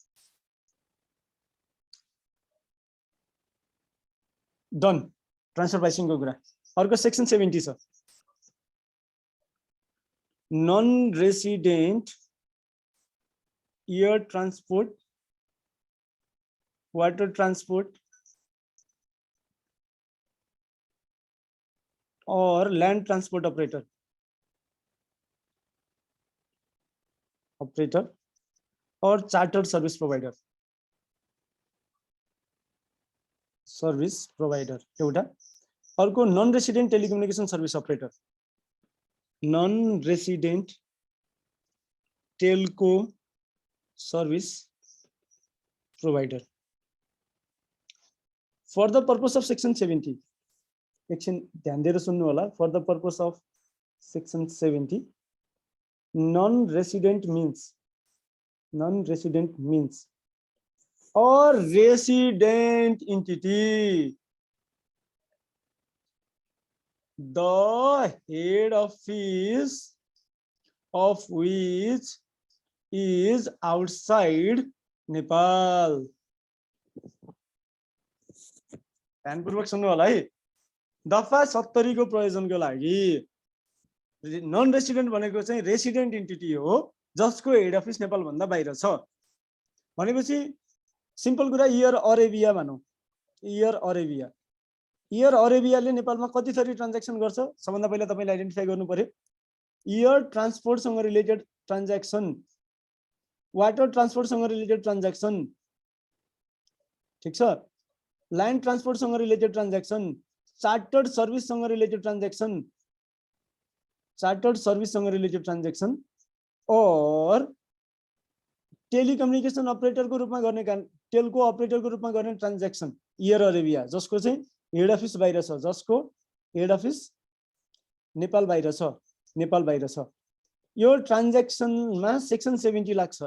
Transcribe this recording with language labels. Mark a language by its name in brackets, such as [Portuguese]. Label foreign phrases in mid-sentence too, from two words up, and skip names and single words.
[Nepali] डन [English] transfer pricing [Nepali] को कुरा। [English] अर्को section 70 छ non resident air transport, water transport and land transport operator and chartered service provider एउटा। अर्को non resident telecommunication service operator, non resident telco service provider। for the purpose of section 70 [Nepali] एकछिन ध्यान दिएर सुन्नु होला। [English] for the purpose of section 70 non resident means or resident entity the head office of which is outside Nepal. [Nepali] ध्यानपूर्वक सुन्नु होला है। दफा 70 को प्रयोजनको लागि [English] non resident [Nepali] भनेको चाहिँ [English] resident entity [Nepali] हो जसको [English] head office [Nepali] नेपाल भन्दा बाहिर छ भनेपछि सिम्पल कुरा इयर अरेबिया भनौं। इयर अरेबियाले नेपालमा कति थरी ट्रान्ज्याक्सन गर्छ सबभन्दा पहिला तपाईले आइडेन्टिफाई गर्नु पर्यो। [English] air transport सँग related transaction, water transport सँग related transaction, [Nepali] ठीक छ, [English] land transport सँग related transaction, chartered service सँग related transaction and telecommunication operator [Nepali] को रूपमा गर्ने [English] telco operator [Nepali] को रूपमा गर्ने ट्रांजैक्शन एयर अरेबिया जसको चाहिँ [English] head office [Nepali] बाहिर छ, जसको [English] head office [Nepali] नेपाल बाहिर छ। यो ट्रांजैक्शनमा सेक्सन 70 लाग्छ।